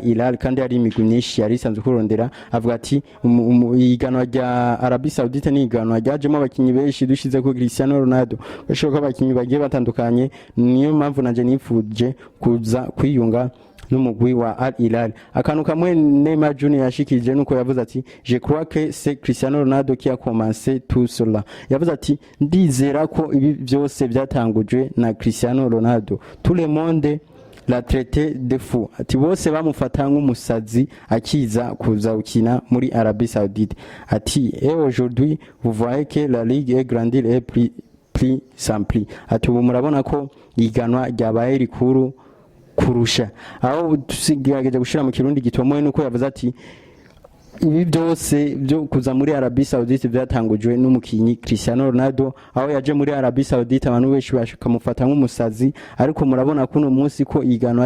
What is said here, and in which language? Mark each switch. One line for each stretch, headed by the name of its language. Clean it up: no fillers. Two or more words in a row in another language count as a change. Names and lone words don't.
Rundi: Hilal kandi ari imigwi myinshi yari isanzwe kurondera avuga ati iganwa rya Arabie Saoudite ni iganwa ryajemo abakinyi benshi dushize ko Cristiano Ronaldo bashoboka abakinyi bagiye batandukanye niyo mpamvu nanje nifuje kuza kwiyunga n'umugwi wa Al Hilal akantu kamwe Neymar Junior yashikije nuko yavuze ati
French: je crois que c'est Cristiano Ronaldo qui a commencé tout cela
Rundi: yavuze ati ndizera ko ibi byose byatangujwe na Cristiano Ronaldo
French: tout le monde la traité de fou
Rundi: ati bose bamufata nk'umusazi akiza kuza ukina muri Arabie Saoudite ati
French: et aujourd'hui vous voyez que la ligue est grandir et plus simple
Rundi: ati ubu murabona ko iganwa ryabaye rikuru kurusha aho tusigaje gushira mu kirundi gitomoye nuko yavuze ati ibi byose byo kuza muri Arabie Saoudite byatangujwe n'umukinyi Cristiano Ronaldo aho yaje muri Arabie Saoudite abantu benshi bashikamufata nk'umusazi ariko murabona kuno munsi ko iganwa